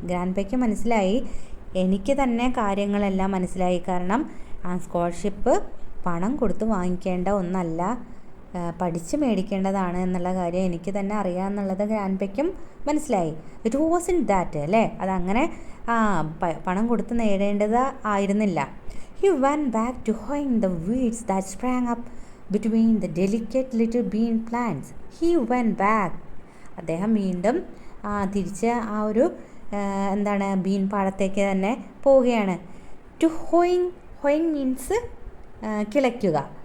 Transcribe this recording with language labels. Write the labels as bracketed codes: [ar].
[ml] ഗ്രാൻഡ്പയ്ക്ക് മനസ്സിലായി, എനിക്ക് തന്നെ കാര്യങ്ങളെല്ലാം മനസ്സിലായി. കാരണം ആ സ്കോളർഷിപ്പ് പണം കൊടുത്ത് വാങ്ങിക്കേണ്ട ഒന്നല്ല, പഠിച്ച് മേടിക്കേണ്ടതാണ് എന്നുള്ള കാര്യം എനിക്ക് തന്നെ അറിയാമെന്നുള്ളത് ഗ്രാൻഡ്പയ്ക്കും മനസ്സിലായി. [en] it wasn't that [ml] അല്ലേ, അതങ്ങനെ പണം കൊടുത്ത് നേടേണ്ടത് ആയിരുന്നില്ല. [en] He went back to hoeing the weeds that sprang up between the delicate little bean plants. He went back. [ml] അദ്ദേഹം വീണ്ടും തിരിച്ച് ആ ഒരു ബീൻ പാടത്തേക്ക് തന്നെ പോവുകയാണ്. [en] To hoeing means കിളയ്ക്കുക.